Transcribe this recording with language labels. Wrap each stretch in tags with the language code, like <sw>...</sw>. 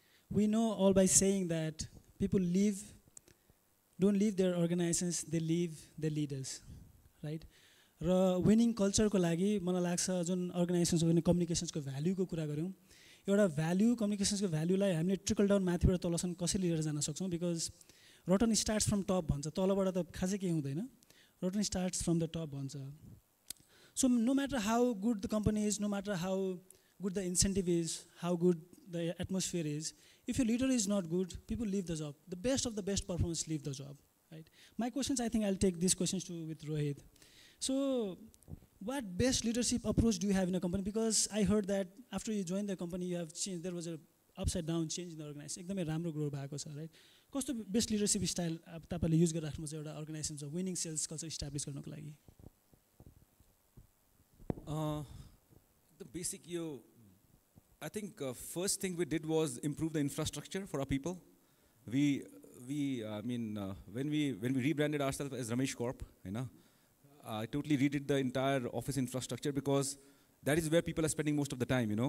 <en>We know all by saying that people don't leave their organizations, they leave their leaders, right?</en> <ne>र winning कल्चरको लागि मलाई लाग्छ जुन अर्गनाइजेसन्सको पनि कम्युनिकेसन्सको भ्याल्युको कुरा गऱ्यौँ, एउटा भ्याल्यु कम्युनिकेसन्सको भ्याल्युलाई हामीले ट्रिकल डाउन माथिबाट तलसम्म कसरी लिएर जान सक्छौँ</ne> <en>because rotten starts from top</en> <ne>भन्छ तलबाट त खासै केही हुँदैन</ne> <en>rotten starts from the top भन्छ so no matter how good the company is no matter how good the incentive is how good the atmosphere is if your leader is not good people leave the job the best of the best performers leave the job right my questions I think I'll take these questions to with Rohit so what best leadership approach do you have in a company because I heard that after you joined the company you have changed there was a upside down change in the organization</en> <ne>एकदमै राम्रो grow भएको छ right कस्तो best leadership style तपाईले use गरिराख्नु छ एउटा organisation छ विनिङ सेल्स कल्चर इस्टाब्लिश गर्नको लागि</ne> <en>the basic I think first thing we did was improve the infrastructure for our people. When we rebranded ourselves as Ramesh Corp, I totally redid the entire office infrastructure because that is where people are spending most of the time.</en>